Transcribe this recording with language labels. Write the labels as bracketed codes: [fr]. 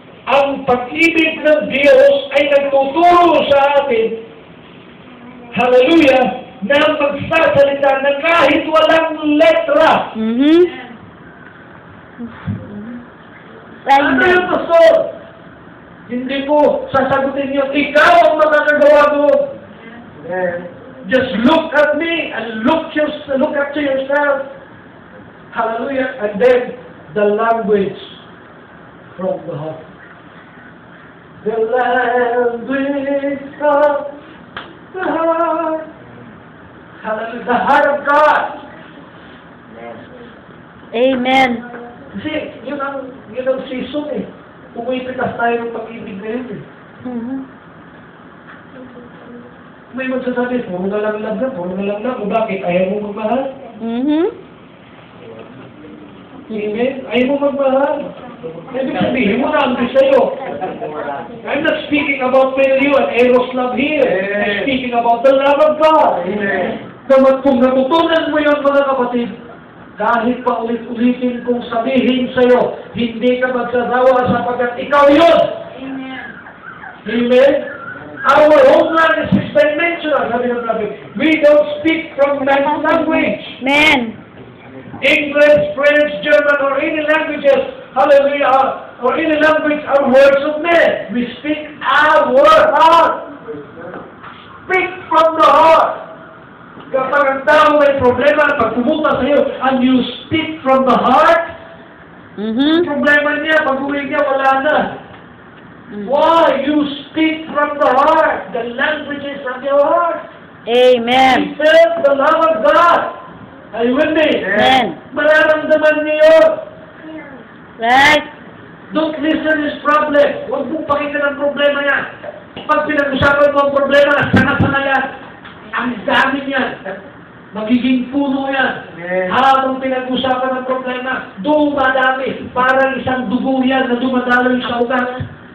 [tl] Ang pag-ibig ng Diyos ay nagtuturo sa atin, hallelujah, na magsasalita na kahit walang letra. Mm-hmm. Ano Amen. yung pastor? Hindi ko sasagutin niyo, ikaw ang makakagawa doon. [en] Just look at me and look at yourself. Hallelujah. And then, the language from the heart. The language of the heart. Hallelujah. The heart of God. Amen. [tl] Kasi yun ang season eh. Pumipitas tayo ng pag-ibig na yun eh. Mhm. May magsasabi, puro na lang love na, puro na lang love. O bakit? Ayaw mo magmahal? Mhm. Amen? Ayaw mo magmahal? Ibig sabihin mo na ang sa'yo. [en] I'm not speaking about failure and eros love here. I'm speaking about the love of God. [tl] Kung natutunan mo yun mga kapatid, kahit pa ulit-ulitin kong sabihin sa'yo, hindi ka magsasawa sapagkat ikaw yun. Amen? [en] Our homeland is six-dimensional, [tl] sabi ng prophet. [en] We don't speak from language. Amen. English, French, German, or any languages, hallelujah, or any language are words of men. We speak our heart. Speak from the heart. [tl] Kapag ang tao may problema, pag pumunta sa iyo, [en] and you speak from the heart, Mhm. [tl] problema niya, pag uwi niya, wala na. [en] Why? You speak from the heart, the languages of your heart. Amen. He felt the love of God. Are you with me? Amen. [tl] Mararamdaman niyo. [en] Right. Don't listen his problem. [tl] Huwag mong pakinggan ang problema niya. Pag pinag-usapan mo ang problema, sana-sana yan. Ang dami niyan. Magiging puno yan. Habang pinag-usapan ang problema, dumadami. Parang isang dugo yan na dumadaloy sa ugat.